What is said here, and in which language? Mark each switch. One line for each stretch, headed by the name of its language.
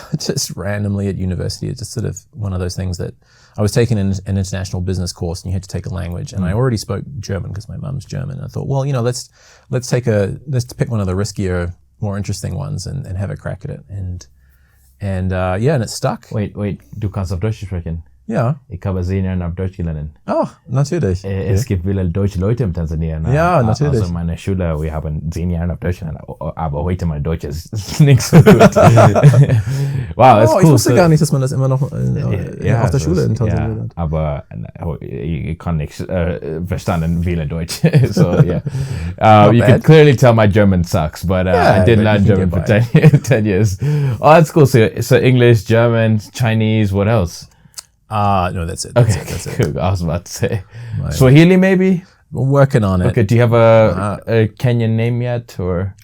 English: Just randomly at university. It's just sort of one of those things that I was taking an international business course, and you had to take a language. And I already spoke German because my mum's German. And I thought, well, let's pick one of the riskier, more interesting ones and have a crack at it. And it stuck. Wait,
German: du kannst auf Deutsch sprechen? Ja. Ich habe 10 Jahre auf Deutsch gelernt. Oh, natürlich. Es gibt viele deutsche Leute in Tansania. Ja, natürlich. Also meine Schüler, wir haben 10 Jahre auf Deutsch gelernt, aber heute mein Deutsch ist nicht so gut. Wow, ist cool. Ich wusste gar nicht, dass man das immer noch auf der Schule in Tansania lernt. Aber ich kann nicht verstanden viele Deutsch.
English: So, yeah. You can clearly tell my German sucks, but I did learn German for 10 years. Oh, that's cool. So English, German, Chinese, what else? No, that's it. That's it. Cool. I was about to say Swahili, maybe. We're working on it. Okay. Do you have a Kenyan name yet, or